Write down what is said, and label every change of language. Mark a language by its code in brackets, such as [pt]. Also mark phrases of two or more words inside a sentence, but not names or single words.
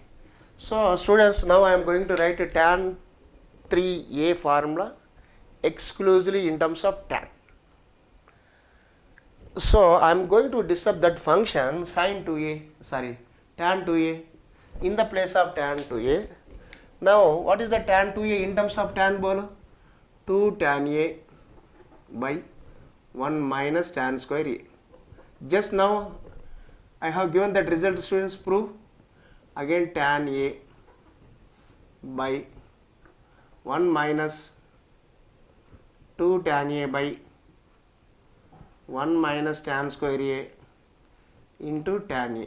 [en] So students, now I am going to write a tan 3a formula exclusively in terms of tan. So I am going to disturb that function tan 2a in the place of tan 2a. Now what is the tan 2a in terms of tan bolo? 2 tan a by 1 minus tan square a. Just now I have given that result, students. Prove. Again tan a by 1 minus 2 tan a by 1 minus tan square a into tan a.